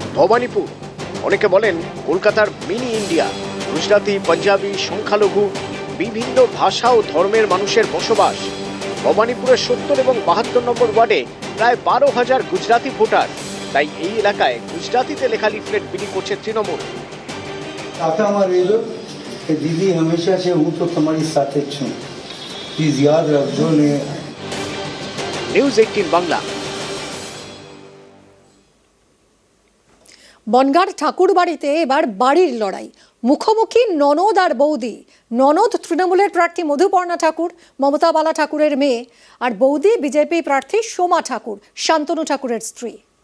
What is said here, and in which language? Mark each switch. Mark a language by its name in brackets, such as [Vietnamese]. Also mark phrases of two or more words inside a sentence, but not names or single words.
[Bangla] ভবানীপুর অনেকে বলেন কলকাতার মিনি ইন্ডিয়া। গুজরাটি, পাঞ্জাবি, সংখ্যালঘু বিভিন্ন ভাষা ও ধর্মের মানুষের বসবাস। ভবানীপুরের 70 এবং 72 নম্বর ওয়ার্ডে প্রায় 12,000 গুজরাতি ভোটার, তাই এই এলাকায় গুজরাতিতে লেখা লিফলেট বিলি করছে তৃণমূল। [Gujarati] કાકામાં રહેજો કે દીદી હંમેશા છે હું તો તમારી સાથે જ છું, પ્લીઝ યાદ રાખજો ને। [Bangla] নিউজ 18 বাংলা। বনগাঁর ঠাকুর বাড়িতে এবার বাড়ির লড়াই, মুখোমুখি ননদ আর বৌদি। ননদ তৃণমূলের প্রার্থী মধুপর্ণা ঠাকুর, মমতা বালা ঠাকুরের মেয়ে, আর বৌদি বিজেপি প্রার্থী সোমা ঠাকুর, শান্তনু ঠাকুরের স্ত্রী।